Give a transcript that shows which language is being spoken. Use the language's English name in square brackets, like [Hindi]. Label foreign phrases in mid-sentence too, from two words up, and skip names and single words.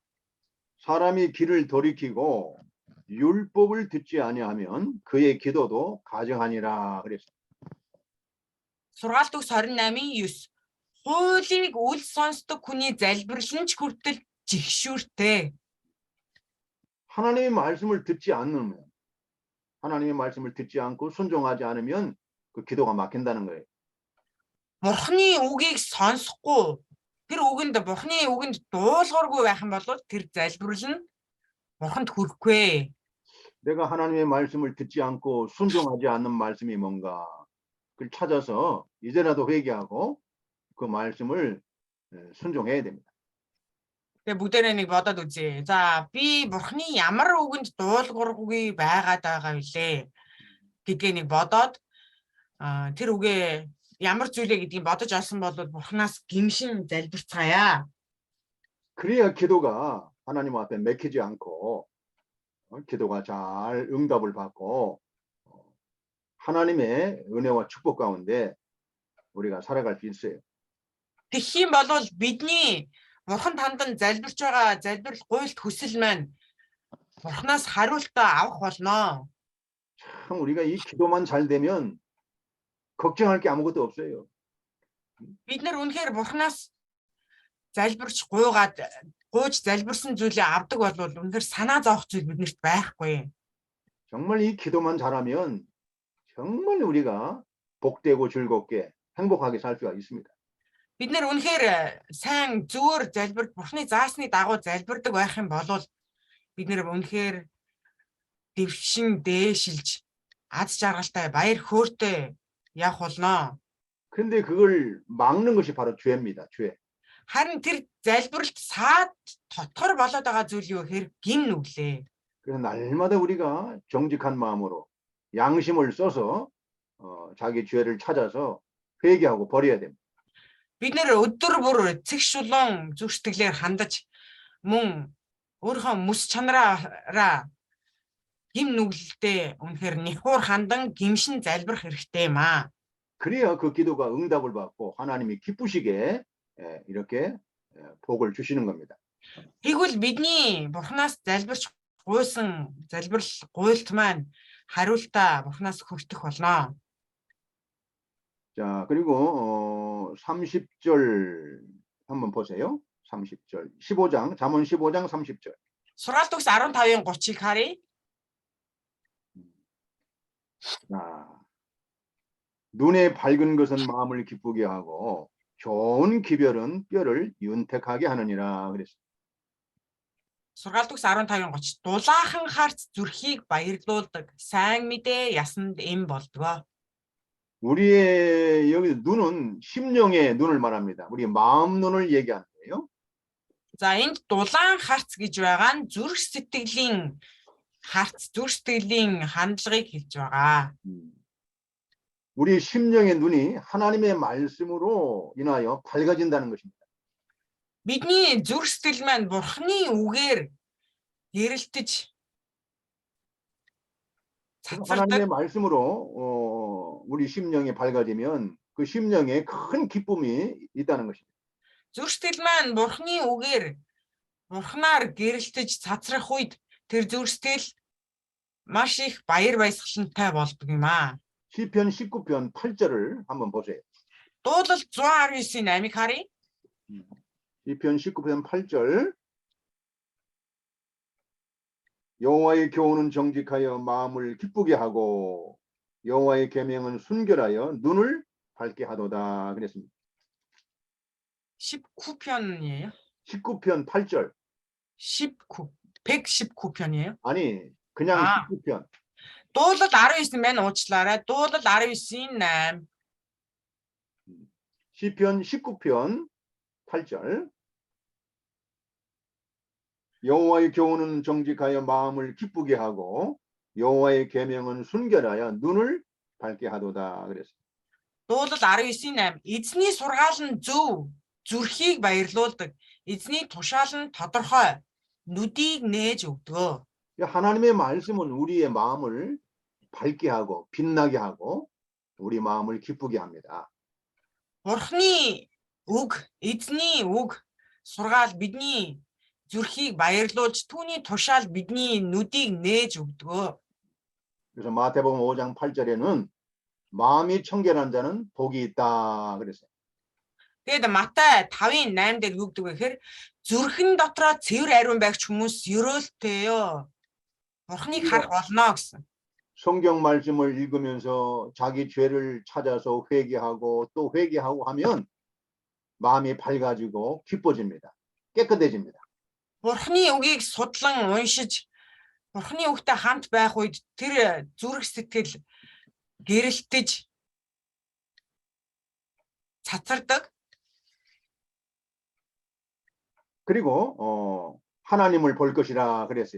[Korean] 사람이 길을 돌이키고 율법을 듣지 아니하면 그의 기도도 가정하니라 그랬어요. [Mongolian] Сургаалт үгс 28-ийн 9. Хуулийг үл сонсдог хүний залбирал нь ч хүртэл жигшүүртэй. [Korean] 하나님의 말씀을 듣지 않으면 하나님의 말씀을 듣지 않고 순종하지 않으면 그 기도가 막힌다는 거예요. [Mongolian] Бурхны үгийг сонсохгүй тэр бурхны үгэнд дуулуургүй байх юм бол тэр залбирал нь бурханд хүрэхгүй. [Korean] 내가 하나님의 말씀을 듣지 않고 순종하지 않는 말씀이 뭔가 그걸 찾아서 이제라도 회개하고 그 말씀을 순종해야 됩니다. [Mongolian] Тэгээ бүгдээрээ нэг бодоод үзье. За би бурхны ямар үгэнд дуулуургүй байгаад байгаа вүлээ гэдгээ нэг бодоод тэр үгээ ямар зүйлээ гэдгийг бодож олсон бол бурхнаас гимшин залбирцгаая. [Korean] 그래야 기도가 하나님 앞에 맥히지 않고 기도가 잘 응답을 받고 하나님의 은혜와 축복 가운데 우리가 살아갈 수 있어요. [Mongolian] Тэгэх юм бол бидний бурханд хандан залбирч байгаа залбирал гуйлт хүсэл маань бурхнаас хариултаа авах болно. [Korean] 참 우리가 이 기도만 잘 되면 걱정할 게 아무것도 없어요. [Mongolian] Бид нар үнэхээр бурхнаас залбирч гуйж залбирсан зүйлээ авдаг бол үнэхээр санаа зовох зүйл биднэрт байхгүй. [Korean] 정말 이 기도만 잘하면 정말 우리가 복되고 즐겁게 행복하게 살 수가 있습니다. [Mongolian] Бид нар үнэхээр сайн зүгээр залбирч бурхны заасны дагуу залбирдаг байх юм бол бид нар үнэхээр дэвшин дээшилж аз жаргалтай баяр хөөртэй явах болно. [Korean] 그런데 그걸 막는 것이 바로 죄입니다. 죄. [Mongolian] Харин тэр залбиралд саад тотгор болоод байгаа зүйл юу гэхээр гим нүглээ. [Korean] 그래서 날마다 우리가 정직한 마음으로 양심을 써서 자기 죄를 찾아서 회개하고 버려야 됩니다. [Mongolian] Бид нэр өдөр бүр эцэг шулуун зүг сэтгэлээр хандаж мөн өөрийнхөө мэс чанараараа гим нүгэлтэй үнэхээр нэхур хандан гимшин залбирах хэрэгтэй юм аа. [Korean] 그래야 그 기도가 응답을 받고 하나님이 기쁘시게 이렇게 복을 주시는 겁니다. [Mongolian] Тэгвэл бидний бурхнаас залбирч гуйсан залбирал гуйлт маань хариултаа бурхнаас хүртэх болно. [Korean] 자, 그리고 30절 한번 보세요. 30절. 15장, 잠언 15장 30절. [Mongolian] Сургаалт үгс 15-ийн 30-ыг харъя. [Korean] 자, 눈에 밝은 것은 마음을 기쁘게 하고 좋은 기별은 뼈를 윤택하게 하느니라 그랬어요. [Mongolian] Сургаалт үгс 15:30 дулаахан харц зүрхийг баярлуулдаг. Сайн мэдээ ясанд эм болдгоо. [Korean] 우리의 여기 눈은 심령의 눈을 말합니다. 우리 마음 눈을 얘기하는 거예요. [Mongolian] За энд дулаан харц гэж байгаа нь зүрх сэтгэлийн харц, зүрх сэтгэлийн хандлагыг хэлж байгаа. [Korean] 우리 심령의 눈이 하나님의 말씀으로 인하여 밝아진다는 것입니다. [Mongolian] Бидний зүрх сэтгэл маань Бурхны үгээр гэрэлтэж [Korean] 하나님의 [Mongolian] цацардаг. [Korean] 말씀으로 우리 심령이 밝아지면 그 심령에 큰 기쁨이 있다는 것입니다. [Mongolian] Зүрх сэтгэл маань Бурхны үгээр Бурхнаар гэрэлтэж цацрах үед тэр зүрх сэтгэл маш их баяр баясгалантай болдог юм аа. [Korean] 시편 19편 8절을 한번 보세요. [Mongolian] Дуулал 119-ийн 8-ыг харъя. [Korean] 시편 19편 8절. 여호와의 교훈은 정직하여 마음을 기쁘게 하고 여호와의 계명은 순결하여 눈을 밝게 하도다 그랬습니다. 19편이에요. 19편 8절. 119편이에요. 아니 그냥 아. 19편. [Mongolian] Дуулал 19 байна уучлаарай. Дуулал 19-ийн 8. [Korean] 시편 19편 8절. 여호와의 교훈은 정직하여 마음을 기쁘게 하고 여호와의 계명은 순결하여 눈을 밝게 하도다 그랬습니다. [Mongolian] Дуулал 19-ийн 8. Эзний сургаал нь зөв, зүрхийг баярлуулдаг. Эзний тушаал нь тодорхой, нүдийг нээж өгдөг. [Korean] 하나님의 말씀은 우리의 마음을 밝게 하고 빛나게 하고 우리 마음을 기쁘게 합니다. [Mongolian] Бурхны үг, эзний үг, сургаал бидний зүрхийг баярлуулж, түүний тушаал бидний нүдийг нээж өгдөг. [Korean] 그래서 마태복음 5장 8절에는 마음이 청결한 자는 복이 있다 그랬어요. [Mongolian] Тэгээд Матай 5-ын 8 дээр юу гэдэг вэ гэхээр зүрхэн дотроо цэвэр ариун байгч хүмүүс ёроолтойё. Бурхныг харах болно гэсэн. [Korean] 성경 말씀을 읽으면서 자기 죄를 찾아서 회개하고 또 회개하고 하면 마음이 밝아지고 기뻐집니다. 깨끗해집니다. [Mongolian] Бурхны үгийг судлан уншиж, Бурхны үгтэй хамт байх үед тэр зүрх сэтгэл гэрэлтэж цацардаг. [Korean] 그리고 하나님을 볼 것이라 그랬어요.